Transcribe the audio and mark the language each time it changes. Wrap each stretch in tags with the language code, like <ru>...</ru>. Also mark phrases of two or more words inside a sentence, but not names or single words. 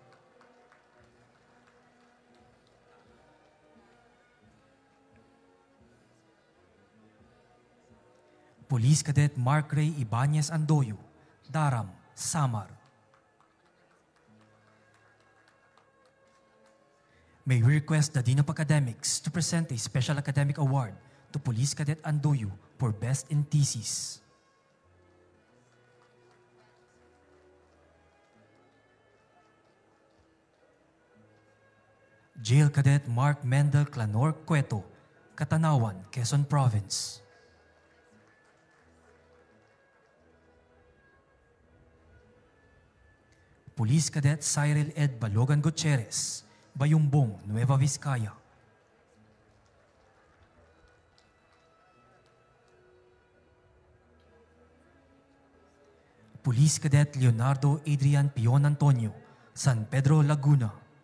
<en>Police Cadet Mark Ray Ibanez Andoyo, Daram, Samar. May we request the Dean of Academics to present a Special Academic Award to Police Cadet Andoyo for Best in Thesis. Jail Cadet Mark Mendel Clanor Cueto, Catanawan, Quezon Province. Police Cadet Cyril Ed Balogan Gutierrez, Bayumbong, Nueva Vizcaya. Police Cadet Leonardo Adrian Pion Antonio, San Pedro, Laguna.</en>